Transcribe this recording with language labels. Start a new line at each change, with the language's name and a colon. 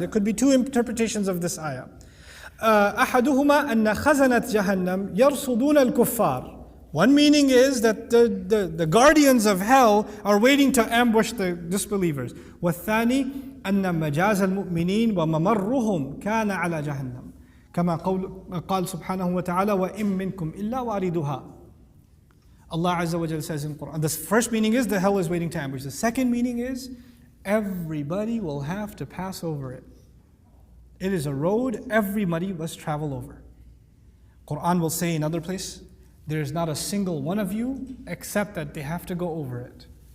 English: There could be two interpretations of this ayah.
Arabic: أحدهما أن خزنة جهنم يرصدون الكفار.
English: One meaning is that the guardians of hell are waiting to ambush the disbelievers.
Arabic: والثاني أن مجاز المؤمنين وممرهم كان على جهنم كما قال سبحانه وتعالى وإن منكم إلا واردها.
English: Allah Azza wa Jalla says in Quran. The first meaning is the hell is waiting to ambush. The second meaning is everybody will have to pass over it. It is a road everybody must travel over. Quran will say in another place, there is not a single one of you except that they have to go over it.